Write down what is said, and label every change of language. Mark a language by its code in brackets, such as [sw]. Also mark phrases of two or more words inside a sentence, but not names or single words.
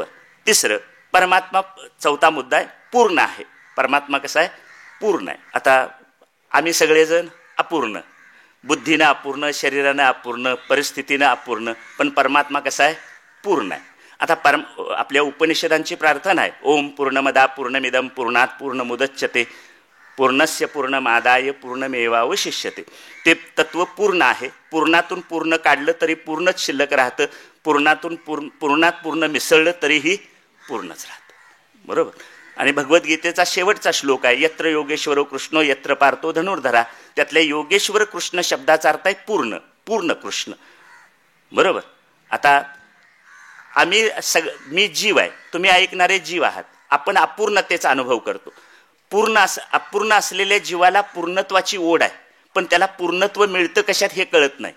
[mr] तिसरं, परमात्मा, चौथा मुद्दा आहे, पूर्ण आहे. परमात्मा कसा आहे? पूर्ण आहे. आता आम्ही सगळेजण अपूर्ण, बुद्धीनं अपूर्ण, शरीरानं अपूर्ण, परिस्थितीनं अपूर्ण, पण परमात्मा कसा आहे? पूर्ण आहे. आता आपल्या उपनिषदांची प्रार्थना आहे, [sa] ओम पूर्णमदा पूर्णमिदं पूर्णात पूर्णमुदच्यते पूर्णस्य पूर्णमादाय पूर्णमेवावशिष्यते. [mr] ते तत्व पूर्ण आहे. पूर्णातून पूर्ण काढलं तरी पूर्णच शिल्लक राहतं. पूर्णातून पूर्णात पूर्ण मिसळलं तरीही पूर्णच राहतं. बरोबर. आणि भगवद्गीतेचा शेवटचा श्लोक आहे, [sa] यत्र योगेश्वरो कृष्णो यत्र पार्थो धनुर्धरा. [mr] त्यातल्या योगेश्वर कृष्ण शब्दाचा अर्थ आहे पूर्ण, पूर्ण कृष्ण. बरोबर. आता मी जीव आहे, तुम्ही ऐकणारे जीव आहात. आपण अपूर्णतेचा अनुभव करतो. अपूर्ण असलेल्या जीवाला पूर्णत्वाची ओढ आहे, पण त्याला पूर्णत्व मिळतं कशात हे कळत नाही.